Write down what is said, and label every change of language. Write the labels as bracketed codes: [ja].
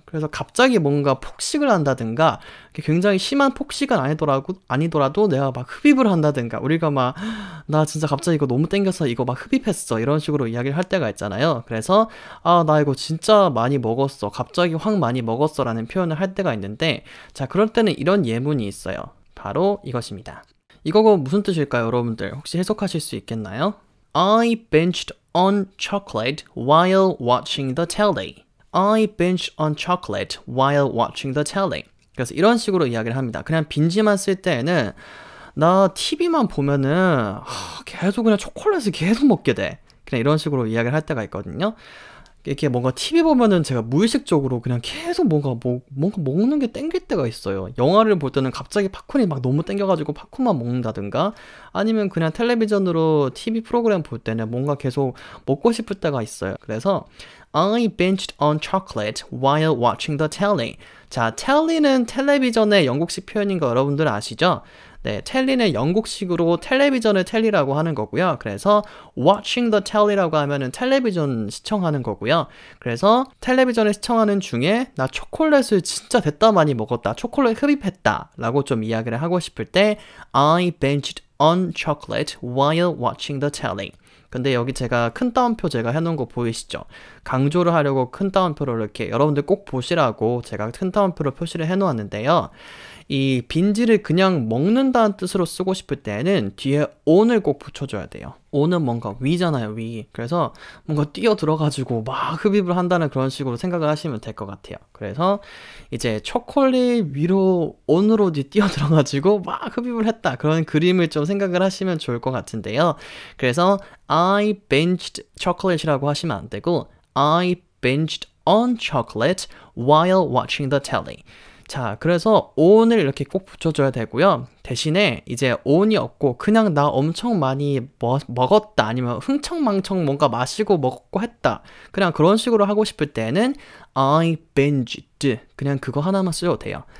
[ko] 그래서 갑자기 뭔가 폭식을 한다든가, 굉장히 심한 폭식은 아니더라도 내가 막 흡입을 한다든가, 우리가 막 나 진짜 갑자기 이거 너무 땡겨서 이거 막 흡입했어, 이런 식으로 이야기를 할 때가 있잖아요. 그래서 나 이거 진짜 많이 먹었어, 갑자기 확 많이 먹었어 라는 표현을 할 때가 있는데, 자, 그럴 때는 이런 예문이 있어요. 바로 이것입니다. 이거가 무슨 뜻일까요, 여러분들? 혹시 해석하실 수 있겠나요? [en] I binged on chocolate while watching the telly. I binged on chocolate while watching the telly. [ko] 그래서 이런 식으로 이야기를 합니다. 그냥 빈지만 쓸 때에는 나 TV만 보면은 계속 그냥 초콜릿을 계속 먹게 돼. 그냥 이런 식으로 이야기를 할 때가 있거든요. 이렇게 뭔가 TV 보면은 제가 무의식적으로 그냥 계속 뭔가 먹는 게 땡길 때가 있어요. 영화를 볼 때는 갑자기 팝콘이 막 너무 땡겨가지고 팝콘만 먹는다든가, 아니면 그냥 텔레비전으로 TV 프로그램 볼 때는 뭔가 계속 먹고 싶을 때가 있어요. 그래서 [en] I binged on chocolate while watching the telly. [ko] 자, telly는 텔레비전의 영국식 표현인 거 여러분들 아시죠? 네, 텔리는 영국식으로 텔레비전을 텔리라고 하는 거고요. 그래서 [en] watching the telly [ko] 라고 하면은 텔레비전 시청하는 거고요. 그래서 텔레비전을 시청하는 중에 나 초콜릿을 진짜 됐다 많이 먹었다. 초콜릿 흡입했다. 라고 좀 이야기를 하고 싶을 때 [en] I binged on chocolate while watching the telly. [ko] 근데 여기 제가 큰 따옴표 제가 해놓은 거 보이시죠? 강조를 하려고 큰 따옴표를 이렇게 여러분들 꼭 보시라고 제가 큰 따옴표로 표시를 해놓았는데요. 이 빈지를 그냥 먹는다는 뜻으로 쓰고 싶을 때는 뒤에 on을 꼭 붙여줘야 돼요. on은 뭔가 위잖아요, 위. 그래서 뭔가 뛰어들어가지고 막 흡입을 한다는 그런 식으로 생각을 하시면 될 것 같아요. 그래서 이제 초콜릿 위로 on으로 뛰어들어가지고 막 흡입을 했다. 그런 그림을 좀 생각을 하시면 좋을 것 같은데요. [en] 그래서 I binged chocolate [ko] 이라고 하시면 안 되고 [en] I binged on chocolate while watching the telly. [ko] 자, 그래서 on을 이렇게 꼭 붙여줘야 되고요. 대신에 이제 on이 없고 그냥 나 엄청 많이 먹었다 아니면 흥청망청 뭔가 마시고 먹고 했다. 그냥 그런 식으로 하고 싶을 때는 [en] I binged [ko] 그냥 그거 하나만 쓰셔도 돼요.